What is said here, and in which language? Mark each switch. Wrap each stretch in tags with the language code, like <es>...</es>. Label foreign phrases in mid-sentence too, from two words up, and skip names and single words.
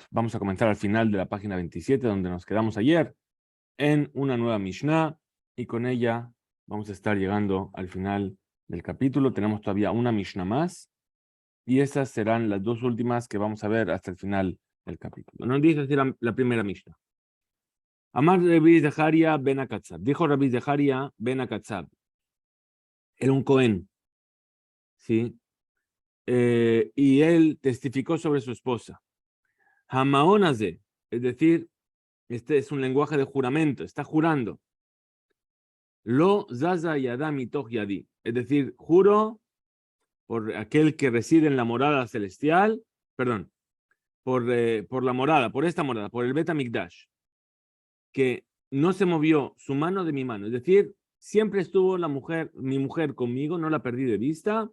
<es>Vamos a comenzar al final de la página 27, donde nos quedamos ayer, en una nueva Mishnah, y con ella vamos a estar llegando al final del capítulo. Tenemos todavía una Mishnah más, y esas serán las dos últimas que vamos a ver hasta el final del capítulo. Nos dice así la primera Mishnah.</es> <he>Amar Rabbi Zeharia ben Akatzab.</he> <es>Dijo Rabbi Zeharia ben Akatzab. Era un Cohen, ¿sí? Y él testificó sobre su esposa.</es> <he>המעון הזה,</he> <es>es decir, este es un lenguaje de juramento, está jurando.</es> <he>לא זזה ידם מתוך ידי,</he> <es>es decir, juro por aquel que reside en la morada celestial, perdón, por la morada, por esta morada, por el Bet HaMikdash, que no se movió su mano de mi mano, es decir, siempre estuvo mi mujer conmigo, no la perdí de vista.</es>